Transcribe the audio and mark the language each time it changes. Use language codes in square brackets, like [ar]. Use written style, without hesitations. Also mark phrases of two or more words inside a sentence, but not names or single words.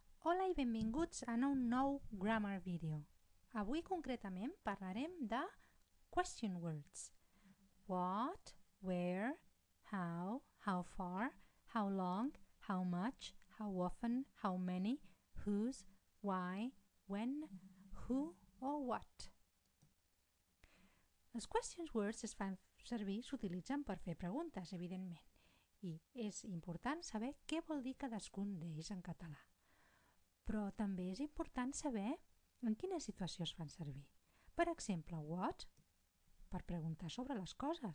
[ca] Hola i benvinguts a un nou [en] Grammar Video. [ca] Avui concretament parlarem de [en] question words. What, where, how far, how long, how much, how often, how many, whose, why, when, who or what. [ca] Els [en] question words [ca] es fan servir, s'utilitzen per fer preguntes, evidentment. I és important saber què vol dir cadascun d'ells en català. Però també és important saber en quina situació es fan servir. Per exemple, what, per preguntar sobre les coses.